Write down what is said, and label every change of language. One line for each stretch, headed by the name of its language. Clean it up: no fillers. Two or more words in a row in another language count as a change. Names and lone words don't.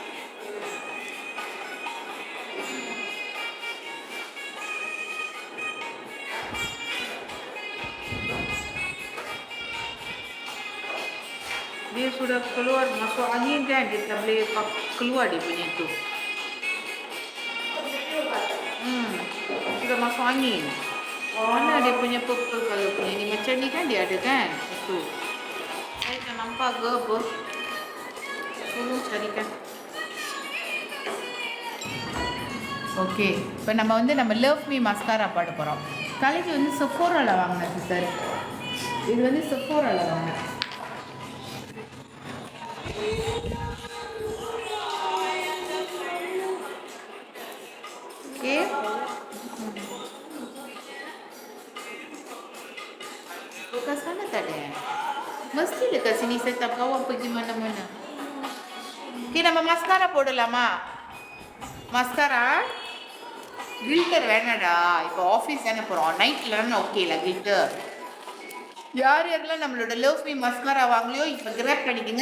Malay: Dia sudah keluar, masuk angin kan, dia tak boleh keluar dia punya tu. Sudah masuk angin. Mana dia punya purple kalau punya ni, macam ni kan dia ada kan? Tu. Saya tak nampak ke apa? Tolong carikan.
Tamil: ஓகே, இப்போ நம்ம வந்து லவ் மீ மஸ்காரா பாட போகிறோம். காலேஜ் வந்து செஃபோராவில் வாங்கினேன் சிஸ்டர். இது வந்து செஃபோராவில் வாங்கினேன். ஓகே,
Malay: bukan sana tak ada. Mesti dekat sini saya tak bawa pergi mana-mana.
Tamil: Okay, நம்ம மஸ்காரா போடலாமா? மஸ்காரா கில்டர் வேணாடா, இப்போ ஆஃபீஸ் தானே போகிறோம், நைட்லன்னா ஓகே இல்லை கில்டர். யார் யாரெல்லாம் நம்மளோட லவ் மீ மஸ்காரா வாங்கலையோ இப்போ கிராப் பண்ணிக்கோங்க.